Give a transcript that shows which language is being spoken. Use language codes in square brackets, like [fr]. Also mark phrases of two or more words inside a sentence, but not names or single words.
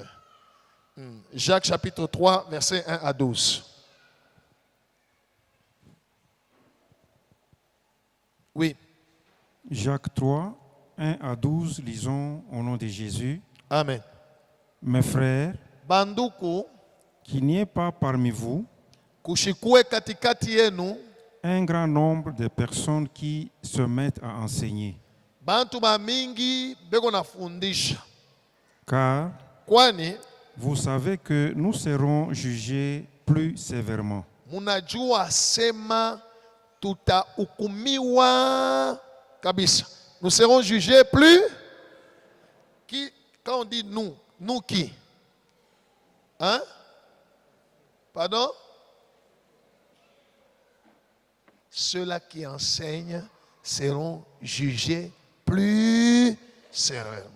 [fr] Jacques chapitre 3, versets 1 à 12. Oui. Jacques 3, 1 à 12, lisons au nom de Jésus. Amen. Mes frères, [sw] Banduku, [fr] qu'il n'y ait pas parmi vous [sw] kushikue katikati yenu [fr] un grand nombre de personnes qui se mettent à enseigner. [sw] bantu bamingi beko nafundisha. [fr] Car [sw] Kwani [fr] vous savez que nous serons jugés plus sévèrement. [sw] munajua sema tutahukumiwa kabisa. [fr] Nous serons jugés plus. Qui, quand on dit nous qui? Hein? Pardon? Ceux-là qui enseignent seront jugés plus sévèrement.